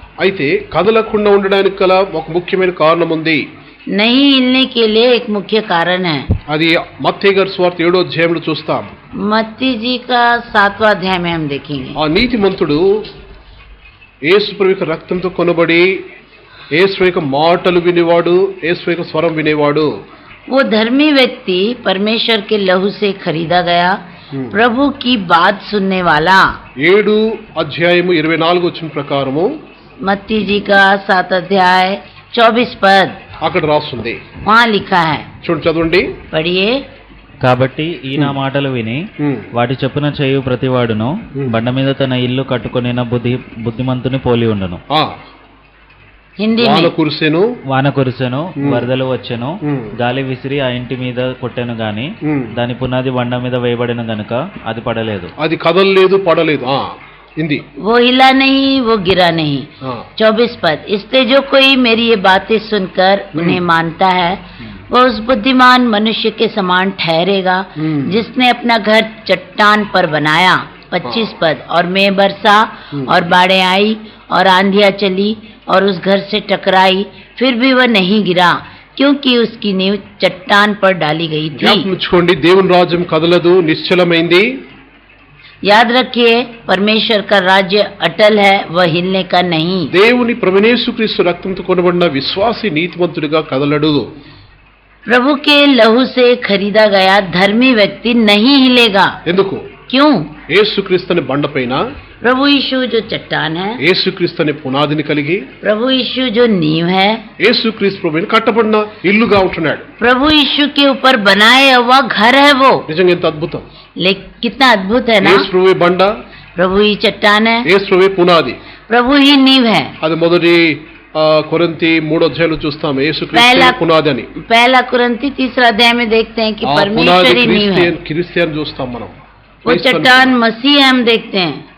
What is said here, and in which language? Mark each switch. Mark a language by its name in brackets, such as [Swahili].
[Telugu] అయితే కదలకుండా ఉండడానికి గల ఒక ముఖ్యమైన కారణం ఉంది. [Hindi] नहीं हिलने के लिए एक मुख्य कारण है. [Telugu] అది మత్తయి గారి సువార్త 7వ అధ్యాయంలో చూస్తాం. [Hindi] मत्ती जी का 7वां अध्याय में हम देखेंगे. [Telugu] ఆ నీతిమంతుడు యేసు ప్రభు యొక్క రక్తంతో కొనబడి యేసు యొక్క మాటలు వినేవాడు, యేసు యొక్క స్వరం వినేవాడు. [Hindi] वो धर्मी व्यक्ति परमेश्वर के लहू से खरीदा गया, प्रभु की बात सुनने वाला। [Telugu] 7 అధ్యాయము 24 వచనం ప్రకారము [Hindi] मत्ती जी का 7 अध्याय 24 पद [Telugu] అక్కడ రాస్తుంది. [Hindi] वहाँ लिखा है, [Telugu] చూడండి, చదవండి. [Hindi] पढ़िए। [Telugu] కాబట్టి ఈ నా మాటలు విని వాటి చొప్పున చేయు ప్రతివాడును బండ మీద తన ఇల్లు కట్టుకొనిన బుద్ధిమంతుని పోలి ఉండును. [Hindi] हिंदी [Telugu] వాన [Hindi] में [Telugu] కురిసెను, వాన కురిసెను, వరదలు వచ్చెను, గాలి విసిరి ఆ ఇంటి మీద కొట్టెను గాని దాని పునాది బండ మీద వేయబడిన గనుక అది పడలేదు. అది కదలలేదు, పడలేదు. హిందీ. [Hindi] वो हिला नहीं, वो गिरा नहीं। 24 पद, इसलिए जो कोई मेरी ये बातें सुनकर उन्हें मानता है वो उस बुद्धिमान मनुष्य के समान ठहरेगा जिसने अपना घर चट्टान पर बनाया। 25 पद, और मैं बरसा और बाढ़ें आई और आंधियां चली और उस घर से टकराई, फिर भी वह नहीं गिरा क्योंकि उसकी नींव चट्टान पर डाली गई थी। [Telugu] జ్ఞాపకం దేవుని రాజ్యం కదలదు, నిశ్చలమైంది. [Hindi] याद रखिए, परमेश्वर का राज्य अटल है, वह हिलने का नहीं। [Telugu] దేవుని ప్రభువైన యేసుక్రీస్తు రక్తంతో కొనబడిన విశ్వాసి నీతిమంతుడిగా కదలడు. [Hindi] प्रभु के लहू से खरीदा गया धर्मी व्यक्ति नहीं हिलेगा। [Telugu] ఎందుకు? [Hindi] क्यों? [Telugu] యేసుక్రీస్తు అనే బండపైన, [Hindi] प्रभु यीशु जो चट्टान है, [Telugu] యేసుక్రీస్తు అనే పునాదిని కలిగి, [Hindi] प्रभु यीशु जो नींव है, [Telugu] యేసుక్రీస్తు ప్రభువుని కట్టబడిన ఇల్లుగా ఉంటున్నాడు. [Hindi] प्रभु यीशु के ऊपर बनाया हुआ घर है वो। [Telugu] నిజంగా ఎంత అద్భుతం. [Hindi] कितना अद्भुत है ना। [Telugu] యేసు ప్రభువే బండ, [Hindi] प्रभु ही चट्टान है, [Telugu] యేసు ప్రభువే పునాది. [Hindi] प्रभु ही नींव है। [Telugu] అది మొదటి కొరింథీ 3 అధ్యాయంలో చూస్తాం యేసుక్రీస్తు పునాది అని. [Hindi] पहला कुरिन्थी 3 अध्याय में देखते हैं कि [Telugu] ఆ పునాది [Hindi] परमेश्वर ही नींव है। [Telugu] క్రిస్టియన్ చూస్తాం మనం. [Hindi] वो चट्टान मसीह हम देखते हैं।